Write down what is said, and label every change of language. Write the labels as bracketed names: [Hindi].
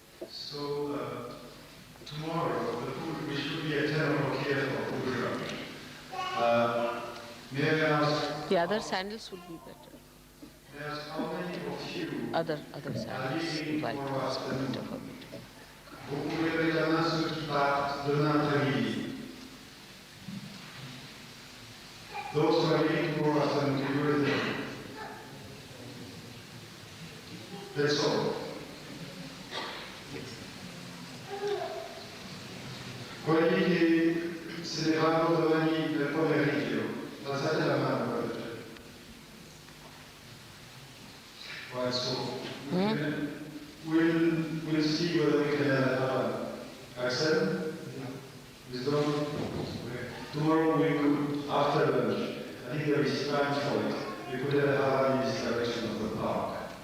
[English] So tomorrow we should be at 10 o'clock here for puja. May I ask? The other sandals would be better. May I ask how many of you Other sandals, white ones, better for me. [French] vous pouvez lever la main ceux qui partent demain après-midi? [English] Those who are leaving tomorrow afternoon, can you raise them? That's all. [Italian] Quelli che se ne vanno domani nel pomeriggio, alzate la mano. [English] Right, so we'll see whether we can accept. Wisdom. Tomorrow we could, after lunch, I think there is time for it, we could have a in this direction of the park.